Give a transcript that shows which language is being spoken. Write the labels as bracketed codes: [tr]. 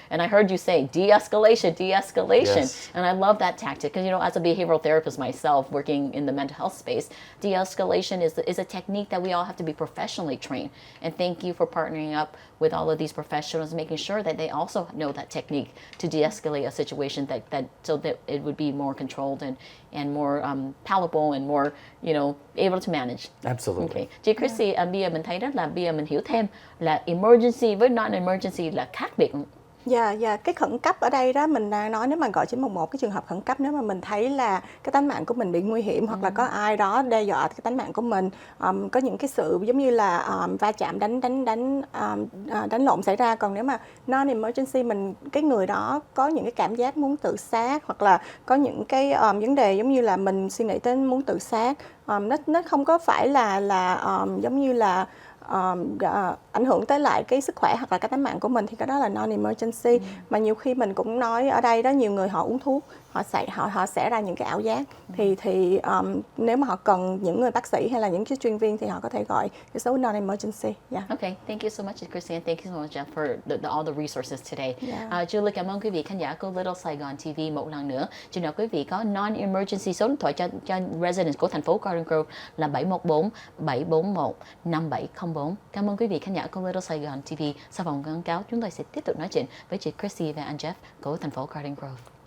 [en] And I heard you say de-escalation. Yes. And I love that tactic, because, as a behavioral therapist myself, working in the mental health space, de-escalation is a technique that we all have to be professionally trained. And thank you for partnering up with all of these professionals, making sure that they also know that technique to de-escalate a situation, so that it would be more controlled and more palatable and more able to manage. Absolutely. Okay. [vi] Chị Chrissy, bây giờ mình thấy rất là bây giờ mình hiểu thêm là emergency với non-emergency là khác biệt. Dạ, cái khẩn cấp ở đây đó, mình đang nói nếu mà gọi 911, cái trường hợp khẩn cấp, nếu mà mình thấy là cái tánh mạng của mình bị nguy hiểm, hoặc là có ai đó đe dọa cái tánh mạng của mình, có những cái sự giống như là va chạm, đánh lộn xảy ra. Còn nếu mà non-emergency, cái người đó có những cái cảm giác muốn tự sát, hoặc là có những cái vấn đề giống như là mình suy nghĩ tới muốn tự sát, nó không có phải là giống như là ảnh hưởng tới lại cái sức khỏe hoặc là cái tánh mạng của mình, thì cái đó là non-emergency. Mà nhiều khi mình cũng nói ở đây đó, nhiều người họ uống thuốc họ sẽ ra những cái ảo giác. Thì nếu mà họ cần những người bác sĩ hay là những cái chuyên viên thì họ có thể gọi cái số non-emergency. [en] Yeah. Okay, thank you so much, Christine. Thank you so much, Jeff, for all the resources today. Yeah. [vi] Julie, cảm ơn quý vị khán giả của Little Saigon TV một lần nữa. Chừng nào quý vị có non-emergency, số điện thoại cho residents của thành phố Garden Grove là 714-741-5704. Cảm ơn quý vị khán giả của Little Saigon TV. Sau vòng quảng cáo, chúng tôi sẽ tiếp tục nói chuyện với chị Chrissy và anh Jeff của thành phố Garden Grove.